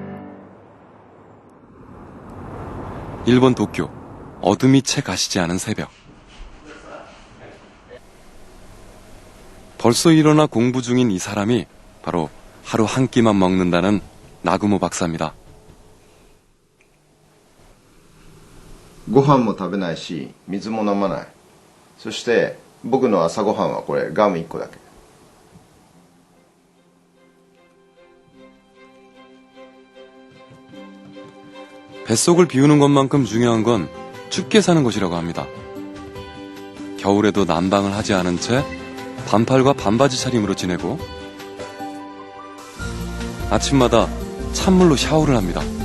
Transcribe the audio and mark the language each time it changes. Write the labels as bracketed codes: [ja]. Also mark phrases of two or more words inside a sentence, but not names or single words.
[ko] 일본 도쿄, 어둠이 채 가시지 않은 새벽. 벌써 일어나 공부 중인 이 사람이 바로 하루 한 끼만 먹는다는 나구모 박사입니다. [ja] ご飯も食べないし、水も飲まない。そして僕の朝ごはんはこれガム1個だけ。 [ko] 뱃속을 비우는 것만큼 중요한 건 춥게 사는 것이라고 합니다. 겨울에도 난방을 하지 않은 채 반팔과 반바지 차림으로 지내고 아침마다 찬물로 샤워를 합니다.